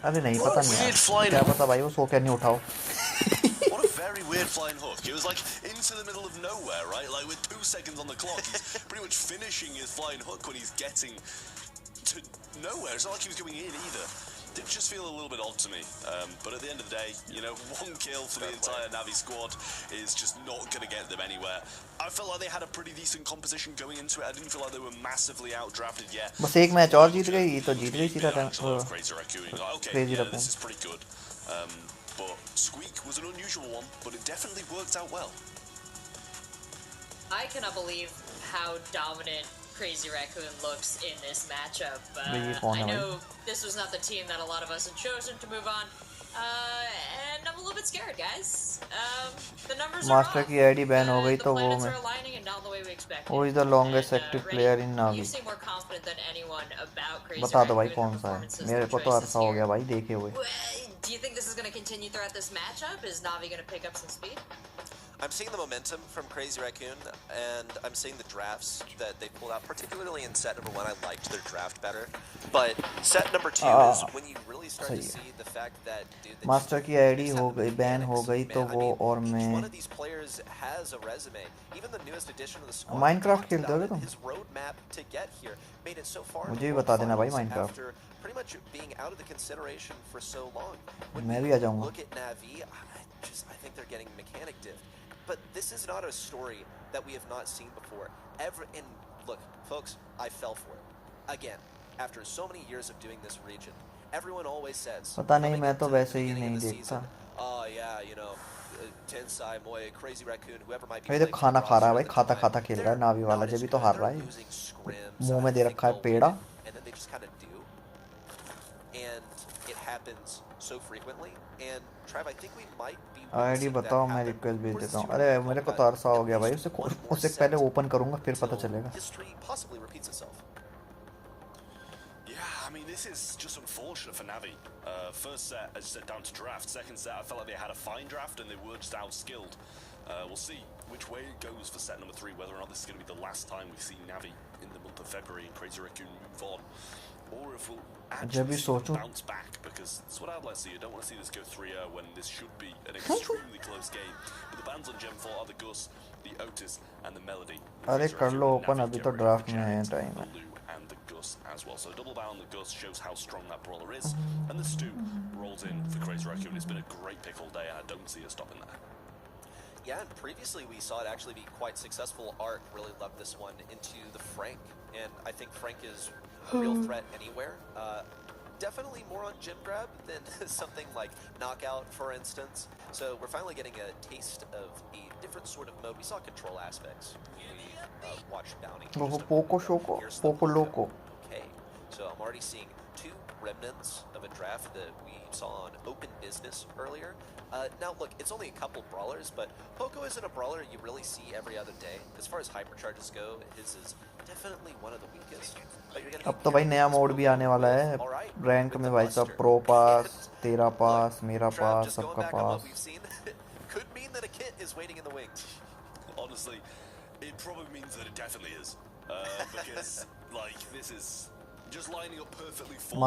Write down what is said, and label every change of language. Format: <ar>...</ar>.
<hi>अरे नहीं पता नहीं क्या पता भाई वो सो क्या नहीं उठाओ.</hi> <en>What a very weird flying hook. It was like into the middle of nowhere, right? Like with 2 seconds on the clock, he's pretty much finishing his flying hook when he's getting to nowhere. It's not like he was going in either. Did just feel a little bit odd to me. But at the end of the day, you know, 1 kill for the entire Navi squad is just not going to get them anywhere. I felt like they had a pretty decent composition going into it. I didn't feel like they were massively outdrafted yet.</en> <hi>बस एक match और जीत गई तो जीत गई सीधा time.</hi> <en>Okay, yeah, this is pretty good. But Squeak was an unusual one, but it definitely worked out well. I cannot believe how dominant Crazy Raccoon looks in this matchup. I know this was not the team that a lot of us had chosen to move on. And I'm a little bit scared, guys. The numbers are</en> <hi>Master की ID ban हो गई तो वो मैं.</hi> <en>Who is the longest active player in Navi? You seem more confident than anyone about Crazy</en> <hi>बता दो भाई</hi> <en>Raccoon</en> <hi>कौन सा है. मेरे को तो अरसा हो गया भाई देखे हुए.</hi> <en>Do you think this is going to continue throughout this matchup? Is Navi going to pick up some speed? I'm seeing the momentum from Crazy Raccoon, and I'm seeing the drafts that they pulled out, particularly in set number 1. I liked their draft better. But set number 2 is when you really start to see the fact that, dude,</en> <hi>Master की ID हो गई ban हो गई तो वो और मैं.</hi> <en>One of these players has a resume. Even the newest addition to the squad.</en> <hi>Minecraft खेलते हो तुम?</hi> <en>His roadmap to get here made it so far.</en> <hi>मुझे भी बता देना भाई Minecraft.</hi> <en>After pretty much being out of the consideration for so long.</en> <hi>मैं भी आ जाऊँगा.</hi> <en>Look at Navi. I think they're getting mechanic diff. But this is not a story that we have not seen before. And look, folks, I fell for it. Again, after so many years of doing this region, everyone always says,</en> <hi>पता नहीं मैं तो वैसे ही नहीं देखता.</hi> <en>Oh yeah, you know, Tensai, Moya, Crazy Raccoon, whoever might be.</en> <hi>भाई तो खाना खा रहा है भाई, खाता खाता खेल रहा है नावी वाला, जब भी तो हार रहा है. मुंह में दे रखा है पेड़ा.</hi> <en>And then they just kind of do. And it happens so frequently, and Trav, I think we might be</en> <hi>ID बताओ मैं रिक्वेस्ट भेज देता हूँ अरे मेरे को तो अरसा हो गया भाई उससे पहले ओपन करूँगा फिर पता चलेगा</hi> <en>history possibly repeats itself. Yeah, I mean, this is just unfortunate for Navi. First set, as you said, down to draft. Second set, I felt like they had a fine draft and they were just outskilled. We'll see which way it goes for set number 3, whether or not this is going to be the last time we see Navi in the month of February and Crazy Raccoon move on. Or if we'll actually bounce back, because that's what I'd like to see. I don't want to see this go 3-0 when this should be an extremely close game. But the bans on Gen 4 are the Gus, the Otis, and the Melody.</en> <hi>अरे कर लो open अभी तो draft में है time है</hi> <en>And the Gus as well. So double ban on the Gus shows how strong that brawler is. And the Stu rolls in for Crazy Raccoon. It's been a great pick all day, and I don't see it stopping there. Yeah, and previously we saw it actually be quite successful. Art really loved this one into the Frank, and I think Frank is a real threat anywhere. Definitely more on gym grab than something like knockout, for instance. So we're finally getting a taste of a different sort of mode. We saw control aspects. We watched Bounty. Poco Shoko, Poco Loco. Okay, so I'm already seeing 2 remnants of a draft that we saw on Open Business earlier. Now look, it's only a couple brawlers, but Poco isn't a brawler you really see every other day. As far as hypercharges go, his is definitely one of the weakest. But you're gonna</en> <hi>अब तो भाई नया mode भी आने वाला है rank में भाई सब प्रो पास तेरा पास मेरा पास सबका पास</hi> <en>could mean that a kit is waiting in the wings. Honestly, it probably means that it definitely is. Because like this is just lining up perfectly for</en>